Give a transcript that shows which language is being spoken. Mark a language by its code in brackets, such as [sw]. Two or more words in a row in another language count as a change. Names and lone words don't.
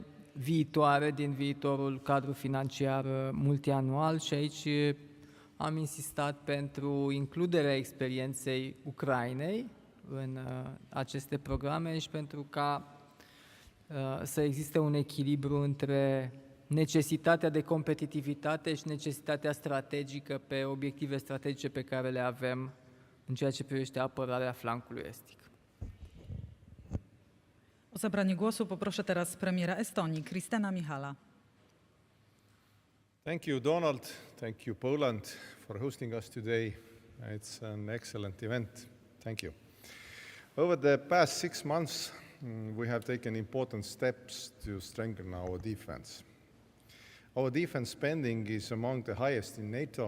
[ro] viitoare din viitorul cadru financiar multianual și aici am insistat pentru includerea experienței Ucrainei în aceste programe și pentru ca să existe un echilibru între necesitatea de competitivitate și necesitatea strategică pe obiective strategice pe care le avem în ceea ce privește apărarea flancului estic. [pl] O zabranie głosu poproszę teraz premiera Estonii, Kristena Michala. [en] Thank you, Donald. Thank you, Poland, for hosting us today. It's an excellent event. Thank you. Over the past 6 months, we have taken important steps to strengthen our defense. Our defense spending is among the highest in NATO.